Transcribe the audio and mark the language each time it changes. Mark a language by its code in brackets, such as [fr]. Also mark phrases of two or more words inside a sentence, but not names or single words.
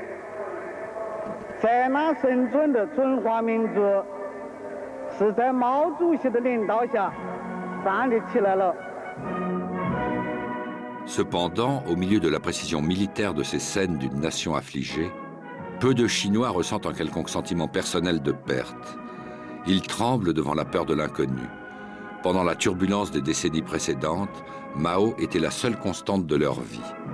[zh] 在那深尊的中华民族是在毛主席的领导下站立起来了。 [fr] Cependant, au milieu de la précision militaire de ces scènes d'une nation affligée, peu de Chinois ressentent un quelconque sentiment personnel de perte. Ils tremblent devant la peur de l'inconnu. Pendant la turbulence des décennies précédentes, Mao était la seule constante de leur vie.